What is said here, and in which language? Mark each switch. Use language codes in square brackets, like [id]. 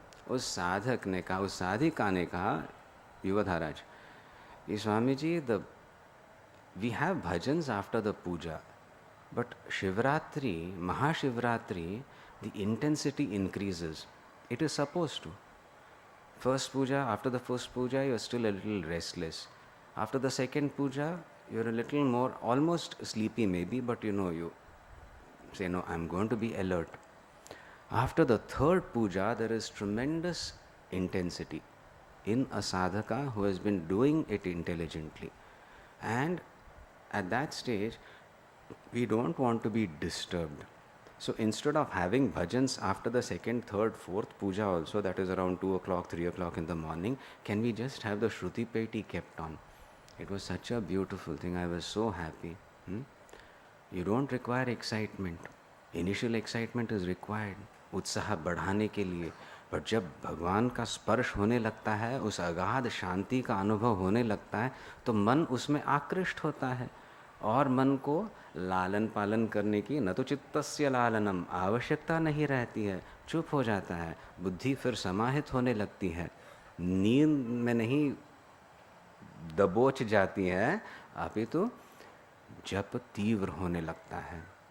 [en] उस साधक ने कहा, उस साधिका ने कहा, युवधाराज, ये Swami ji, we have bhajans after the puja, but Shivratri, Mahashivratri, the intensity increases. It is supposed to. First puja, after the first puja, you are still a little restless. After the second puja, you are a little more, almost sleepy maybe, but you say, no, I am going to be alert. After the third puja, there is tremendous intensity in a sadhaka who has been doing it intelligently. And at that stage, we don't want to be disturbed. So instead of having bhajans after the second, third, fourth puja also, that is around 2 o'clock, 3 o'clock in the morning, can we just have the Shruti Peti kept on? It was such a beautiful thing. I was so happy. You don't require excitement. Initial excitement is required, उत्साह बढ़ाने के लिए। [hi] पर जब भगवान का स्पर्श होने लगता है, उस अगाध शांति का अनुभव होने लगता है, तो मन उसमें आकृष्ट होता है और मन को लालन पालन करने की न तो चित्तस्य लालनम, आवश्यकता नहीं रहती है, चुप हो जाता है, बुद्धि फिर समाहित होने लगती है, नींद में नहीं दबोच जाती है, अपितु जप तीव्र होने लगता है।